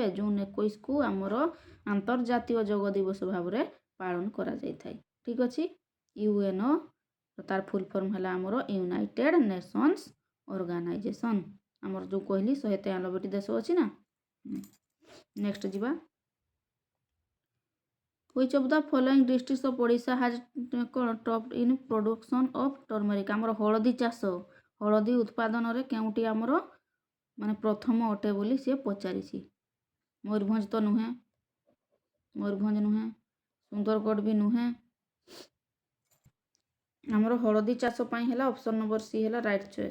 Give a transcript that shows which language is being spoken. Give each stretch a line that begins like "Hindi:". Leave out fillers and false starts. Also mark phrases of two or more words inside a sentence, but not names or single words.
Odia: ଜୁନ୍ 21କୁ ଆମର ଆନ୍ତର୍ଜାତୀୟ ଯୋଗ ଦିବସ ଭାବରେ ପାଳନ କରାଯାଇଥାଏ। ଠିକ୍ ଅଛି। ୟୁଏନ୍ଓ ତାର
English: full form
Odia: ହେଲା ଆମର ୟୁନାଇଟେଡ୍ ନେସନ୍ସ ଅର୍ଗାନାଇଜେସନ୍। ଆମର ଯେଉଁ କହିଲି 193ଟି ଦେଶ ଅଛି ନା। ନେକ୍ସଟ ଯିବା।
English: Which of the following districts of Odisha has topped in production of turmeric?
Odia: ଆମର ହଳଦୀ ଚାଷ, ହଳଦୀ ଉତ୍ପାଦନରେ କେଉଁଠି ଆମର ମାନେ ପ୍ରଥମ ଅଟେ ବୋଲି ସିଏ ପଚାରିଛି। ମୟୂରଭଞ୍ଜ ତ ନୁହେଁ, ମୟୂରଭଞ୍ଜ ନୁହେଁ, ସୁନ୍ଦରଗଡ଼ ବି ନୁହେଁ। ଆମର ହଳଦୀ ଚାଷ ପାଇଁ ହେଲା
English: option number C
Odia: ହେଲା
English: right choice.